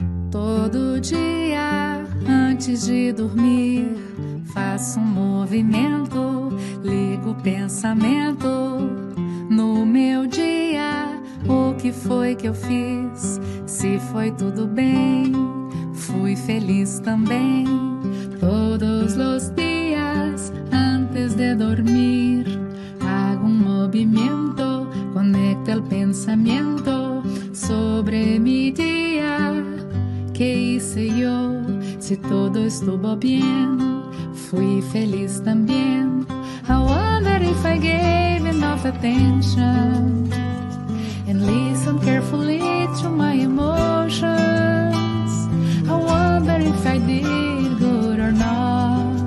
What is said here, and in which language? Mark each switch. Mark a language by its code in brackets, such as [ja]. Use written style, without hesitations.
[pt] Todo dia, antes de dormir, faço movimento, ligo o pensamento. No meu dia, o que foi que eu fiz? Se foi tudo bem, fui feliz também. [es] Todos os dias, antes de dormir, hago movimiento, conecto el pensamiento sobre mi día. Que hice yo? Si todo estuvo bien, fui feliz también. [en] I wonder if I gave enough attention and listened carefully to my emotions. I wonder if I did good or not.